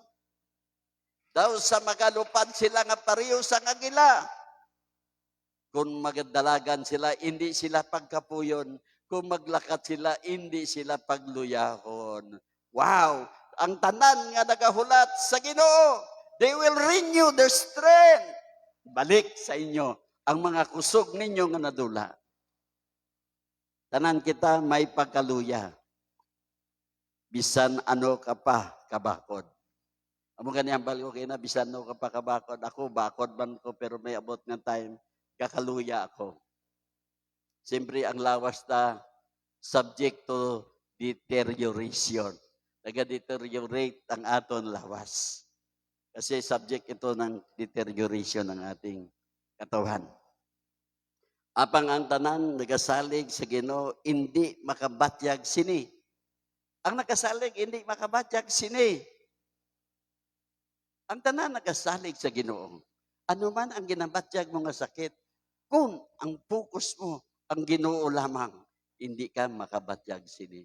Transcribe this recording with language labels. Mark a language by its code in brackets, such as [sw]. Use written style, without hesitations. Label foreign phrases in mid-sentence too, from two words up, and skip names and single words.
[hil] Daw sa magalupad sila nga pariyo sang agila. Kung magdalagan sila, hindi sila pagkapuyon. Kung maglakad sila, hindi sila pagluyahon. Wow! Ang tanan nga nagahulat sa Ginoo, [en] they will renew their strength. [hil] Balik sa inyo ang mga kusog ninyo nga nadula. Tanan kita may pagkaluya. Bisan ano ka pa kabakod. Amo ganyan balo kay na bisan ano ka pa kabakod. Ako bakod man ko pero may abot nga time kakaluya ako. Siyempre ang lawas na [en] subject to deterioration. [hil] Nag-deteriorate ang aton lawas. [tl] Kasi subject ito ng deterioration ng ating katawan. [hil] Apang ang tanan nagasalig sa Ginoo hindi makabatyag sini. Ang nagasalig hindi makabatyag sini. Ang tanan nagasalig sa Ginoo. Ano man ang ginabatyag mo nga sakit, kung ang focus mo ang Ginoo lamang, hindi ka makabatyag sini.